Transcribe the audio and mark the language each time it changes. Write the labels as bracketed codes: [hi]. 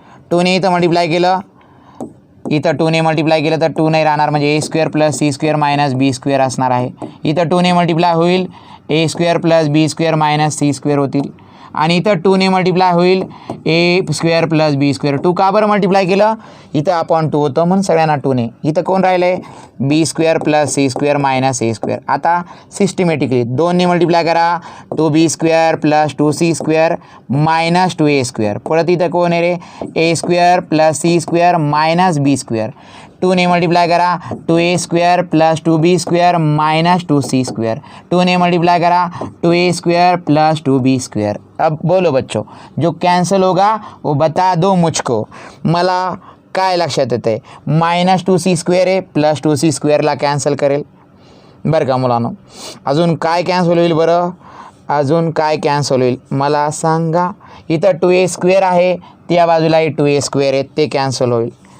[mr] 2 ने इथं मल्टिप्लाय केलं, इथं 2 ने मल्टिप्लाय केलं तर 2 नाही राहणार म्हणजे a² + c² - b² असणार आहे. इथं 2 ने मल्टिप्लाय होईल a² + b² - c² होतील. आणि इथं 2 ने मल्टिप्लाय होईल a² + b². 2 का बरं मल्टिप्लाय केलं, इथं आपण 2 होतं म्हणून सगळ्यांना 2 ने. इथं कोण राहिलं आहे b² + c² - a². आता सिस्टमॅटिकली 2 ने मल्टिप्लाय करा 2b² + 2c² - 2a². परत इथं कोण आहे रे a² + c² - b². 2 ने मल्टिप्लाय करा 2a² + 2b² - 2c². 2 ने मल्टिप्लाय करा 2a² + 2b². [hi] अब बोलो बच्चों, जो कैंसिल होगा वो बता दो मुझको. [mr] मला काय लक्षात येते -2c² आहे + 2c² ला कॅन्सल करेल. बरं का मुलांनो, अजून काय कॅन्सल होईल बरं, अजून काय कॅन्सल होईल मला सांगा. इथं 2a² आहे, त्या बाजूलाही 2a² आहे, ते कॅन्सल होईल.